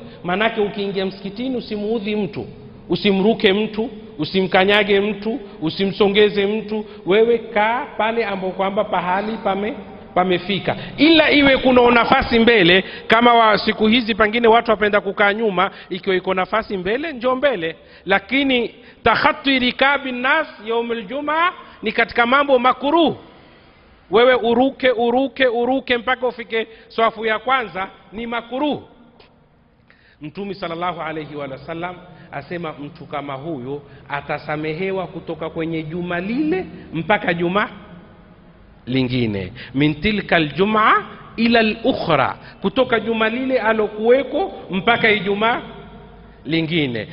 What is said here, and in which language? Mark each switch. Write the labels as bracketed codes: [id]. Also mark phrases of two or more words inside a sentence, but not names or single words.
[sw] Manake ukiingia msikitini usimuudhi mtu, usimruke mtu, usimkanyage mtu, usimsongeze mtu. Wewe kaa pale ambapo kwamba pahali pamefika, ila iwe kuna nafasi mbele. Kama siku hizi pengine watu wapenda kukaa nyuma, ikiwa iko nafasi mbele njoo mbele. Lakini [ar] تخطي رقاب الناس يوم الجمعه [sw] ni katika mambo makruh. Wewe uruke mpaka ufike swafu ya kwanza, ni makruh. Mtume [ar] صلى الله عليه وسلم [sw] asema mtu kama huyo atasamehewa kutoka kwenye juma lile mpaka juma lingine, [ar] من تلك الجمعة إلى الأخرى, [sw] kutoka juma lile alokuweko mpaka Ijumaa lingine.